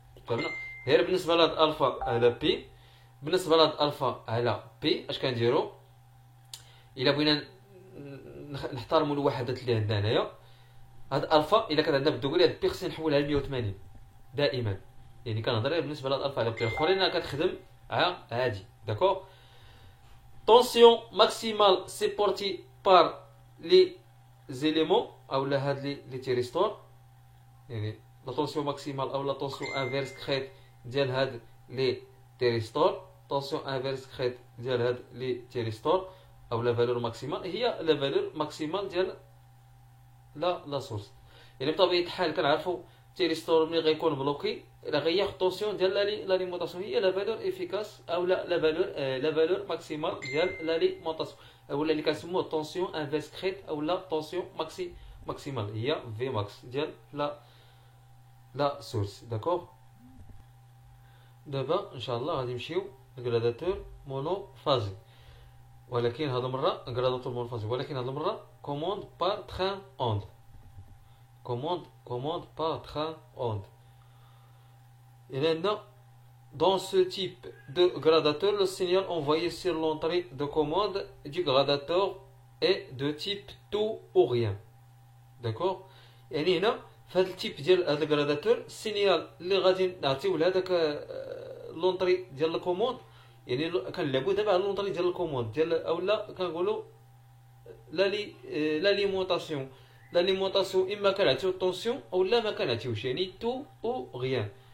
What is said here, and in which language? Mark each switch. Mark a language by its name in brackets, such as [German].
[Arabic] فهمنا؟ غير بالنسبه لهاد الفا على بي، بالنسبه لهاد الفا على بي اش كنديرو؟ الا بغينا نحترموا الوحدات اللي عندنا هنايا، هاد الفا الا كانت عندنا بالدوغري هاد بي خصني نحولها ل 180 دائما. يعني كنهضر غير بالنسبه لهاد الفا على بي، الاخرين كتخدم عادي. داكوغ. [French] Tension maximale supportée par les éléments ou les thyristors. La tension maximale ou la tension inverse crête ديال les thyristors. Tension inverse crête ديال les thyristors ou la valeur maximale هي la valeur maximale ديال la source. [Arabic] يعني بطبيعة الحال كنعرفوا تيريستور ملي غيكون بلوكي راه غياخد طونسيون ديال لاليمونطاسيون هي لا فالور افيكاس او لا فالور ماكسيمال ديال لاليمونطاسيون اولا اللي كنسموه طونسيون انفيرس كريت او لا طونسيون ماكسيمال هي في ماكس ديال لا سورس. داكوغ. دابا ان شاء الله غادي نمشيو لغراداتور مونوفازي، ولكن هاد المره غراداتور مونوفازي، ولكن هاد المره كوموند بار تران اوند. [French] Commande par train onde. Et maintenant, dans ce type de gradateur, le signal envoyé sur l'entrée de commande du gradateur est de type tout ou rien. D'accord? [Arabic] يعني هنا في هذا التيب ديال هذا الجراداتور السينيال اللي غادي نعطيو لهذاك لونطري ديال الكوموند، يعني كنلعبوا دابا على لونطري ديال الكوموند ديال اولا كنقولوا لاليمونطاسيون. لاليمونطاسيون اما كنعطيو الطونسيون اولا ما كنعطيوش، يعني تو او غيان.